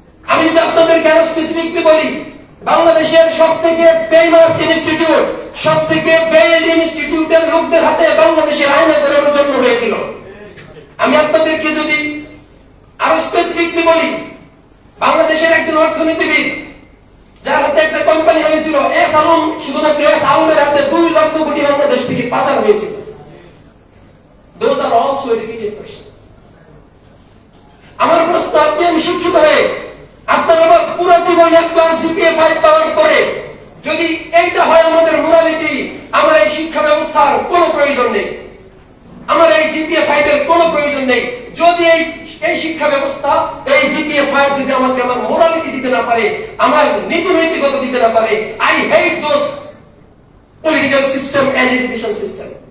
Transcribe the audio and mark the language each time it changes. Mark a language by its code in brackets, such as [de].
[bn] আমি যদি আপনাদেরকে আরো স্পেসিফিকলি বলি, বাংলাদেশের সব থেকে ফেমাস ইনস্টিটিউট, সব থেকে বেস্ট ইনস্টিটিউটের লোকদের হাতে বাংলাদেশের আইনগরের জন্ম হয়েছিল। আমি আপনাদেরকে যদি আরো স্পেসিফিকলি বলি, বাংলাদেশের একজন অর্থনীতিবিদ যার হাতে একটা কোম্পানি হয়েছিল এস আলম, শুধুমাত্র এস আলমের হাতে 2 লক্ষ কোটি বাংলাদেশ থেকে পাচার হয়েছিল। [en] Those are also educated person. [bn] আমার প্রশ্ন, আপনি আমি শিক্ষিত হয়ে আপনার আবার পুরো জীবন এক ক্লাস জিপিএ 5 পাওয়ার পরে যদি এইটা হয় আমাদের মোরালিটি, আমার এই শিক্ষা ব্যবস্থার কোনো প্রয়োজন নেই, আমার এই জিপিএ 5 এর কোনো প্রয়োজন নেই। যদি এই শিক্ষা ব্যবস্থা, এই জিপিএ 5 যদি আমাকে আমার মোরালিটি দিতে না পারে, আমার নীতি নৈতিকতা দিতে না পারে, [en] I hate those political system and education system.